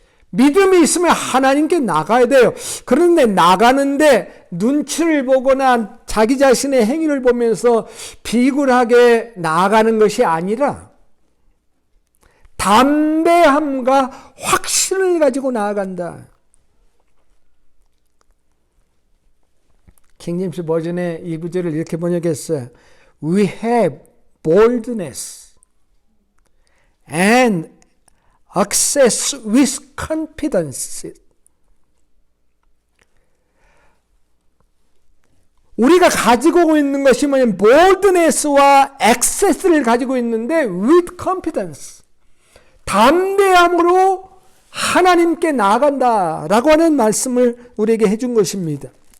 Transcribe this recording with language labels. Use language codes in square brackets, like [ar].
[ko] 믿음이 있으면 하나님께 나가야 돼요. 그런데 나가는데 눈치를 보거나 자기 자신의 행위를 보면서 비굴하게 나아가는 것이 아니라 담대함과 확신을 가지고 나아간다. 킹제임스 버전의 이 구절을 이렇게 번역했어요. [en] We have boldness and access with confidence. [ko] 우리가 가지고 있는 것이 뭐냐면 boldness와 access를 가지고 있는데 [en] with confidence. [ko] 담대함으로 하나님께 나아간다라고 하는 말씀을 우리에게 해준 것입니다.